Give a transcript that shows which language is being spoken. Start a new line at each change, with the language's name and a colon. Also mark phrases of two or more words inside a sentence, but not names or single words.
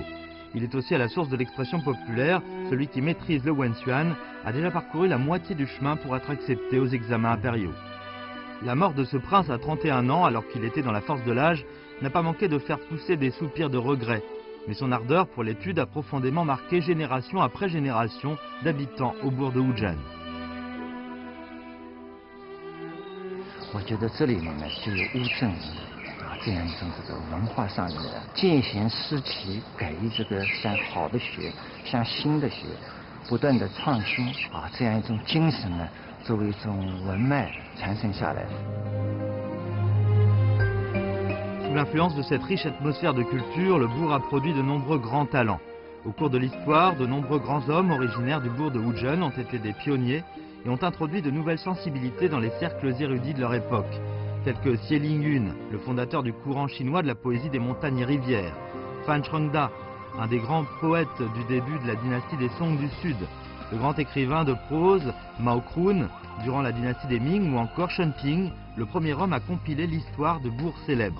French: Il est aussi à la source de l'expression populaire, celui qui maîtrise le Wenxuan a déjà parcouru la moitié du chemin pour être accepté aux examens impériaux. La mort de ce prince à 31 ans, alors qu'il était dans la force de l'âge, n'a pas manqué de faire pousser des soupirs de regret. Mais son ardeur pour l'étude a profondément marqué génération après génération d'habitants au bourg de Wuzhen.
Chinese: 我觉得这里面呢，就有乌镇啊这样一种这个文化上的见贤思齐，给予这个向好的学，向新的学，不断的创新啊这样一种精神呢，作为一种文脉传承下来。
French: Sous l'influence de cette riche atmosphère de culture, le bourg a produit de nombreux grands talents. Au cours de l'histoire, de nombreux grands hommes originaires du bourg de Wuzhen ont été des pionniers et ont introduit de nouvelles sensibilités dans les cercles érudits de leur époque, tels que Xie Lingyun, le fondateur du courant chinois de la poésie des montagnes et rivières, Fan Chengda, un des grands poètes du début de la dynastie des Song du Sud, le grand écrivain de prose Mao Krun, durant la dynastie des Ming, ou encore Shen Ping, le premier homme à compiler l'histoire de bourgs célèbres.